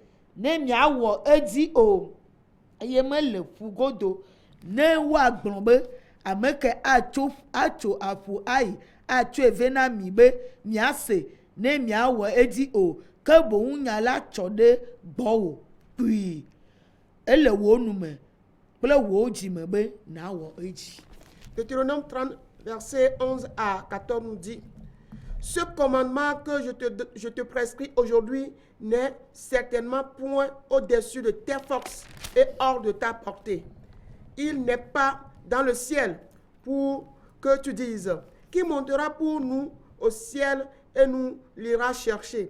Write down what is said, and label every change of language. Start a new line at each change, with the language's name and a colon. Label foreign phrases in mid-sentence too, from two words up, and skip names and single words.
Ewe: ne miawo edi o eye me le fugodo ne wa gbɔn ameke atso aƒu ayi atso eve na mi be miase ne miawɔ edi o ke boŋ nya la tsɔ ɖe gbɔwò kpui ele wo nume kple wo dzime be nawɔ edzi.
French: Deutéronome 30 verset 11 à 14 nous dit: ce commandement que je te prescris aujourd'hui n'est certainement point au-dessus de tes forces et hors de ta portée. Il n'est pas dans le ciel pour que tu dises: qui montera pour nous au ciel et nous l'ira chercher?